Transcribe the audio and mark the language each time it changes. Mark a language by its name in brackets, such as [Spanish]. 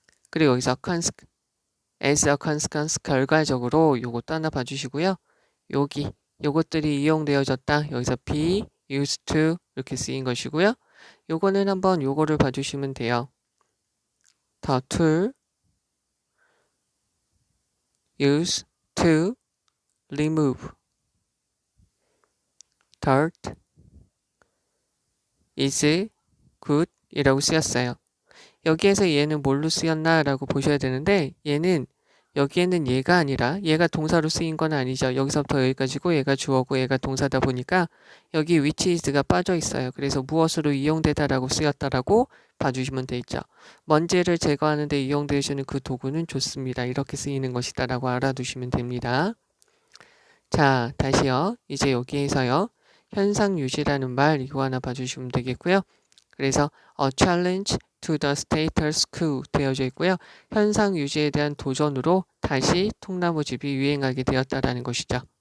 [Korean] 그리고 여기서 [English] as a consequence [Korean] 결과적으로 요것도 하나 봐주시고요. 요것들이 이용되어졌다. 여기서 [English] be, used to [Korean] 이렇게 쓰인 것이고요. 요거는 한번 요거를 봐주시면 돼요. [English] The tool used to remove dirt is good [Korean] 이라고 쓰였어요. 여기에서 얘는 뭘로 쓰였나 라고 보셔야 되는데 얘는 여기에는 얘가 아니라 얘가 동사로 쓰인 건 아니죠. 여기서부터 여기까지고 얘가 주어고 얘가 동사다 보니까 여기 [English] which is [Korean] 가 빠져 있어요. 그래서 무엇으로 이용되다라고 쓰였다라고 봐주시면 돼 있죠. 먼지를 제거하는 데 이용되시는 그 도구는 좋습니다. 이렇게 쓰이는 것이다 라고 알아두시면 됩니다. 자, 다시요. 이제 여기에서요. 현상 유지라는 말 이거 하나 봐주시면 되겠고요. 그래서 [English] a challenge to the status quo [Korean] 되어져 있고요. 현상 유지에 대한 도전으로 다시 통나무집이 유행하게 되었다라는 것이죠.